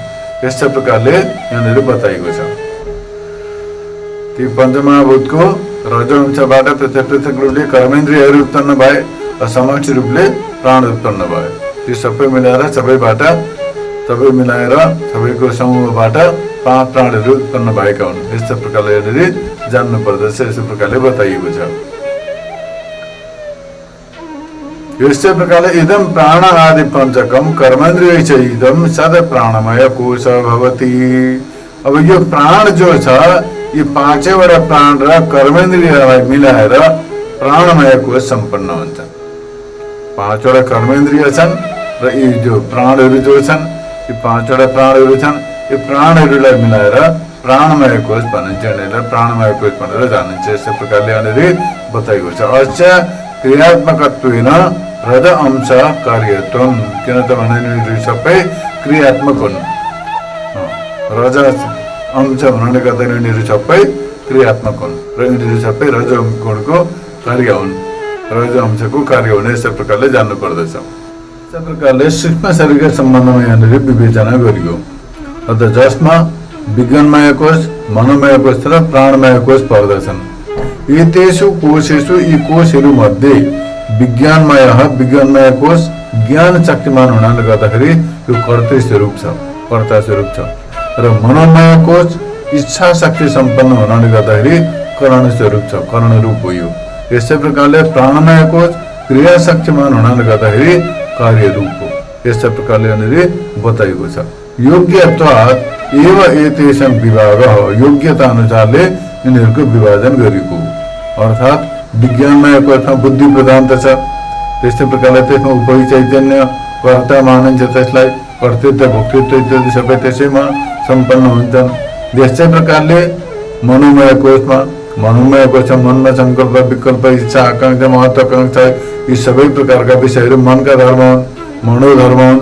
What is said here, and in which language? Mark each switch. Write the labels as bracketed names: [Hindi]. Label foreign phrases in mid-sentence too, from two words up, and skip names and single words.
[Nepali] यस्तै प्रकारले यहाँनिर बताइएको छ। ती पञ्चमहाभूतको रजो अंशबाट पृथक पृथक रूपले कर्मेन्द्रियहरू उत्पन्न भए र समष्टि रूपले प्राण उत्पन्न भए। ती सबै मिलाएर सबैको समूहबाट 5 प्राणहरू उत्पन्न भएका हुन्। यस्तै प्रकारले यहाँनिर जान्नु पर्दछ। यस्तै प्रकारले बताइएको छ। यस्तै प्रकारले [Sanskrit] इदम प्राण आदि पञ्चकम कर्मेन्द्रिय च इदम सद प्राणमय कोश भवति। [Nepali] अब यो प्राण जो छ यी 5वटा प्राण र कर्मेन्द्रियलाई मिलाएर प्राणमय कोश सम्पन्न हुन्छ। 5वटा कर्मेन्द्रिय छन् र यी जो प्राणहरू जो छन्, यी 5वटा प्राणहरू छन्, यी प्राणहरूलाई मिलाएर प्राणमय कोश भनिन्छ। यिनीहरूलाई प्राणमय कोश भनेर जानिन्छ। यस्तै प्रकारले यहाँनिर बताइएको छ। [Sanskrit] अस्य क्रियात्मकत्वेन रज अंश कार्यत्वम, [Nepali] किन त भने यिनीहरू सबै क्रियात्मक हुन्। रज अंश हुनाले गर्दा यिनीहरू सबै क्रियात्मक हुन् र यिनीहरू सबै रज गुणको कार्य हुन्, रज अंशको कार्य हुने। यस्तै प्रकारले जान्नु पर्दछ। यस्तै प्रकारले सूक्ष्म शरीरका सम्बन्धमा यहाँनिर विवेचना गरियो। अत जसमा विज्ञानमय कोश, मनोमय कोश र प्राणमय कोश पर्दछन्। [Sanskrit] एतेषु कोशेषु [Nepali] यी कोशहरू मध्ये विज्ञानमय कोश ज्ञान शक्तिमान हुनाले गर्दाखेरि यो कर्तृ स्वरूप छ, कर्ता स्वरूप छ। र मनोमय कोश इच्छा शक्ति सम्पन्न हुनाले गर्दाखेरि करण स्वरूप छ, करण रूप हो यो। यस्तै प्रकारले प्राणमय कोश क्रिया शक्तिमान हुनाले गर्दाखेरि कार्य रूप हो। यस्तै प्रकारले यहाँनिर बताइएको छ। [Sanskrit] योग्यत्वात् एव एतेषां विभाग, [Nepali] योग्यता अनुसारले यिनीहरूको विभाजन गरिएको। अर्थात् विज्ञानमय कोशमा बुद्धि प्रधानता छ, त्यस्तै प्रकारले त्यसमा उपरि चैतन्य कर्ता मानिन्छ, त्यसलाई कर्तृत्व भोक्तृत्व इत्यादि सबै त्यसैमा सम्पन्न हुन्छन्। यस्तै प्रकारले मनोमय कोशमा मनमा संकल्प, विकल्प, इच्छा, आकांक्षा, महत्वाकांक्षा यी सबै प्रकारका विषयहरू मनका धर्म हुन्, मनोधर्म हुन्।